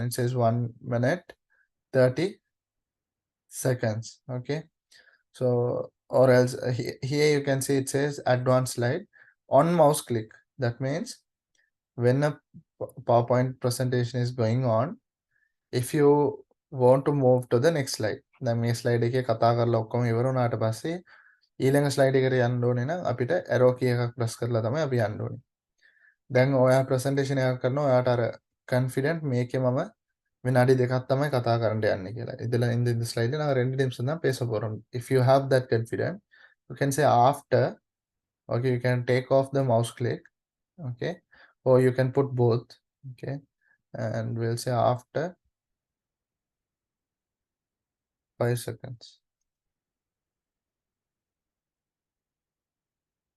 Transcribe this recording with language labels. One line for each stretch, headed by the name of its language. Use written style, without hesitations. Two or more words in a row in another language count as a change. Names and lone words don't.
English: It says 1 minute 30 seconds. Okay, so or else here you can see it says advanced slide on mouse click. That means when a PowerPoint presentation is going on, if you want to move to the next slide,
Sinhala: දැන් මේ slide එකේ කතා කරලා ඔක්කොම ඉවර වුණාට පස්සේ ඊළඟ slide එකට යන්න ඕනේ නම් අපිට
English: arrow key
Sinhala: එකක් press කරලා තමයි අපි යන්න ඕනේ. දැන් ඔයා presentation එකක් කරනවා, ඔයාට අර confident මේකේ මම විනාඩි දෙකක් තමයි කතා කරන්න යන්නේ කියලා.
Tamil: ඉතල இந்த slide ல நான் 2 நிமிஷம் தான் பேச போறோம்.
English: If you have that confident, you can say after. Okay, you can take off the mouse click. Okay, or you can put both. Okay, and we'll say after 5 seconds.